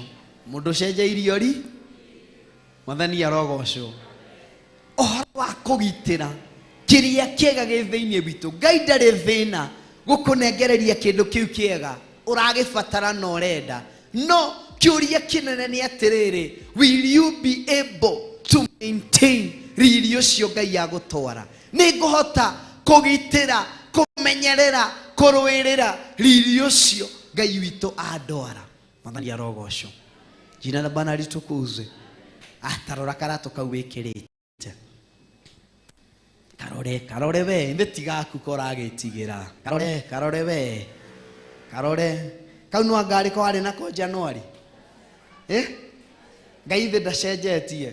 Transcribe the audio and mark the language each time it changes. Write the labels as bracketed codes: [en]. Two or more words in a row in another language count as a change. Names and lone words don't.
[ki] Mũndũ ũcenjeirio ri. Mwathani arogocwo. Ũhoro wa kũgitĩra kĩrĩa kĩega gĩ thĩinĩ witũ. Ngai ndarĩ thĩna gũkũnengereria kĩndũ kĩu kĩega ũragĩbatara na ũrenda. No kĩũria kĩnene nĩ atĩrĩrĩ, [en] will you be able to maintain [ki] riri ũcio Ngai agũtwara? Nĩ ngũhota kũgitĩra kũmenyerera kũrũĩrĩra riri ũcio Ngai witũ andwara? Mwathani arogocwo. [sw] Jina la Bwana litukuzwe. [ki] Atarora karato kau wĩkĩrĩte. Karore we nĩ tigaku koragĩtigĩra. Karore we. Kau no ngari ko arĩ nako Januari. Ngai thĩ ndacenjetie.